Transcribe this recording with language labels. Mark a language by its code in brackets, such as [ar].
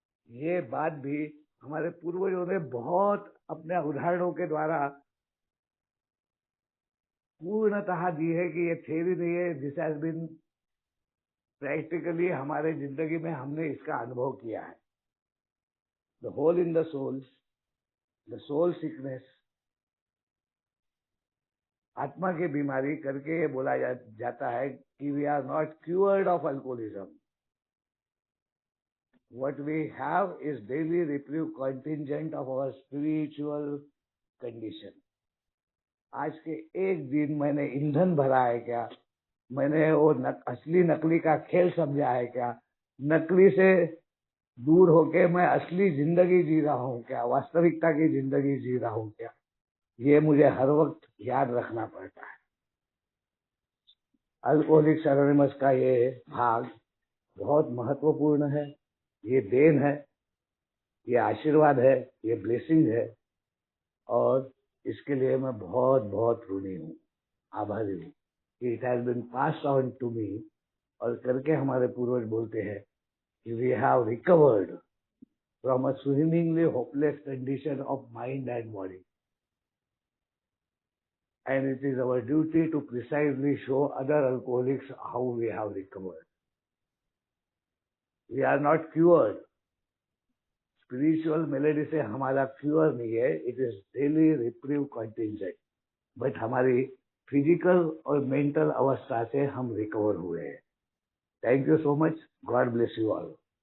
[hi] ये बात भी हमारे पूर्वजों ने बहुत अपने उदाहरणों के द्वारा पूर्णतः दी है कि ये थ्योरी नहीं है, [en] this has been practically [hi] हमारे जिंदगी में हमने इसका अनुभव किया है। [en] the hole in the soul, the soul sickness, [hi] आत्मा की बीमारी करके ये बोला जाता है कि [en] We are not cured of alcoholism. What we have is daily reprieve contingent of our spiritual condition. [hi] आज के एक दिन मैंने ईंधन भरा है क्या? मैंने वो असली नकली का खेल समझा है क्या? नकली से दूर होके मैं असली जिंदगी जी रहा हूँ क्या? वास्तविकता की जिंदगी जी रहा हूँ क्या? ये मुझे हर वक्त याद रखना पड़ता है. अल्कोहलिक्स एनोनिमस का ये भाग बहुत महत्वपूर्ण है. ये देन है, ये आशीर्वाद है, ये ब्लेसिंग है, और इसके लिए मैं बहुत बहुत ऋणी हूँ, आभारी हूँ. [en] It has been passed on to me. [hi] और करके हमारे पूर्वज बोलते हैं कि [en] We have recovered from a seemingly hopeless condition of mind and body. And it is our duty to precisely show other alcoholics how we have recovered. We are not cured. [hi] Spiritual melody से हमारा queer नहीं है. [en] It is daily reprieve contingent. [hi] But हमारी physical और mental अवस्था से हम recover हुए हैं. [en] Thank you so much. God bless you all.